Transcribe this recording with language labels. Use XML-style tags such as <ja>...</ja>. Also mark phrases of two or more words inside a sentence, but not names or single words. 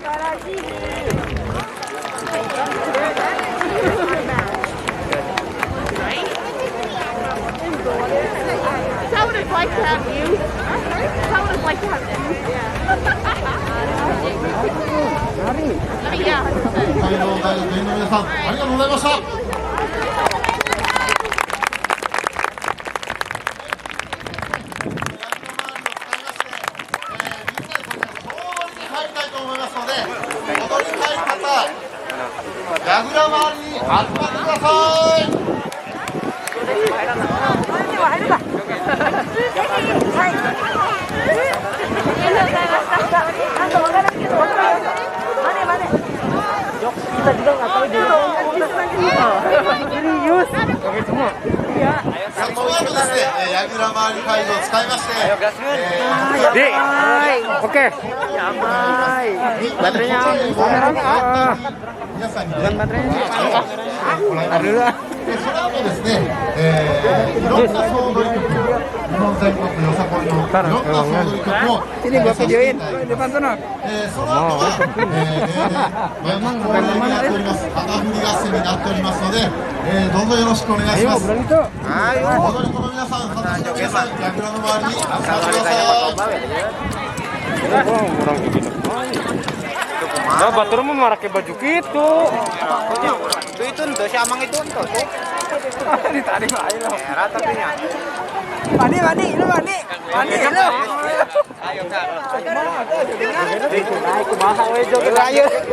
<en>would have liked to have you. I would have liked to have them. Yeah.</en> <ja>北海道大学の皆さん、ありがとうございました。やぐら周りに集まってください。</ja> <id>Kita juga nggak tahu juga. Serius. Oke semua. Iya.</id> <ja>この後ですね、やぐら周り会場を使いまして、</ja> <id>Oke. Baterainya</id> <ja>皆さんにね、</ja> <id>bukan baterainya.</id> <ja>その後ですね、いろんな総踊り曲、日本全国よさこいのいろんな総踊り曲を</ja> <id>Sini gua videoin. Depan sana.</id> <ja>その後は、memang恒例になっております、旗振り合戦になっておりますので、どうぞよろしくお願いします。踊り子の皆さん、旗振りの皆さん、やぐらの周りに集まってください。</ja> <id>Nah, Batur mau pakai baju gitu. Itu untuk si Amang itu untuk. Ditarik aja loh. Merah tapi nya. Mandi, lu mandi. Mandi lu. Ayo Kak. Naik ke bawah we joget ayo.</id>